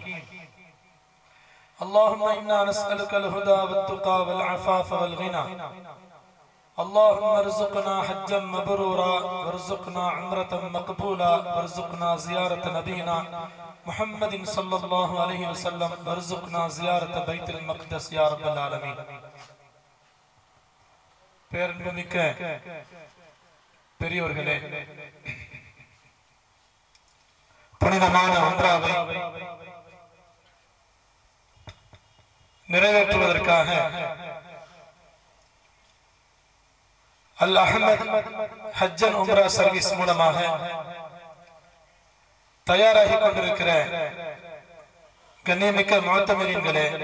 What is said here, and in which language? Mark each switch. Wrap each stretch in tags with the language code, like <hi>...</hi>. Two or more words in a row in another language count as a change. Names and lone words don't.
<ar>اللهم إنا نسألك الهدى والتقى والعفاف والغنى. اللهم ارزقنا حجا مبرورا وارزقنا عمرة مقبولا وارزقنا زيارة نبينا محمد صلى الله عليه وسلم وارزقنا زيارة بيت المقدس يا رب العالمين.</ar> <ta>பேரன்புமிக்க பெரியோர்களே, புனிதமான உம்ராவை நிறைவேற்றுவதற்காக அல் அஹ்மத் ஹஜ் அண்ட் உம்ரா சர்வீஸ் மூலமாக தயாராகி கொண்டிருக்கிற கண்ணியமிக்க முஅத்தமிரீன்களே,</ta>